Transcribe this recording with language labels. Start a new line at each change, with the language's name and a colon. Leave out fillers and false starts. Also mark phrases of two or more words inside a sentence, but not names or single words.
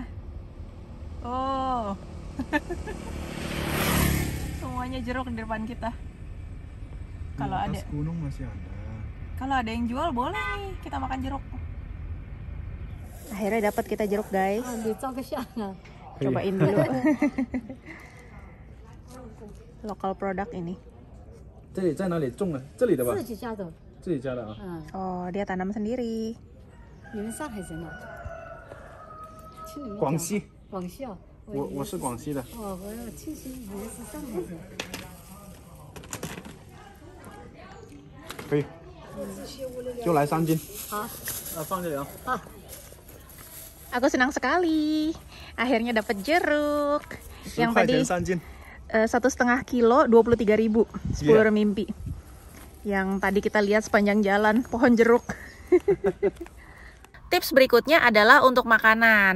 Indonesian: Oh, semuanya jeruk di depan kita. Kalau ada gunung masih ada. Kalau ada yang jual boleh nih kita makan jeruk. Akhirnya dapat kita jeruk guys. Cobain dulu. Lokal produk ini.
Chinese: 这里在哪里种的？这里的吧？自己家的，自己家的啊。嗯，
Indonesian: Oh, dia tanam sendiri.
Chinese: 你们上海人啊？ 听你们讲。广西。广西啊。我是广西的。哦，我庆幸以为是上海的。可以。就来3斤。好。放这里啊。好。
Indonesian: Aku senang sekali. Akhirnya dapat jeruk. Yang tadi 1,5 kilo 23.000, 10 remimpi. Yang tadi kita lihat sepanjang jalan pohon jeruk. Tips berikutnya adalah untuk makanan.